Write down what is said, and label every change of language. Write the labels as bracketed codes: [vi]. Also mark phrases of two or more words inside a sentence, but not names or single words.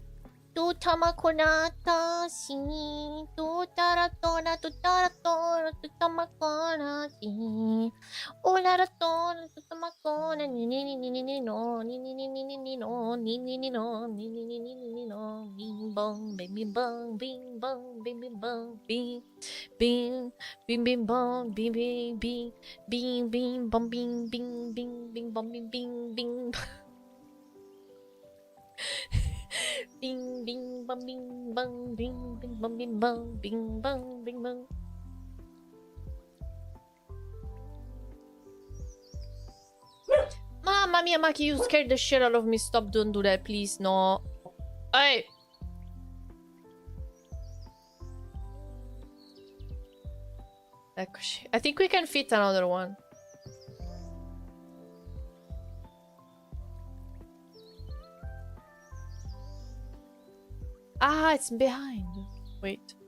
[it] Tu tamakunata si. Tu taratona tu taratona tu tamakona si. Ularatona tu tamakona ni ni ni ni ni ni no ni ni ni ni ni ni no ni ni ni no ni ni ni ni ni no bing bong bing bong bing bong bing bong bing bing bing bing bong bing bing bing bing bing bong bing bing bing bing bong bing bing bing bing bing bong bing bong bing bing bong bing bong bing bong bing bong. Mamma mia, [en] Maki, you scared the shit out of me. Stop, don't do that, please. No. Hey. I think we can fit another one. Ah, it's behind. Wait.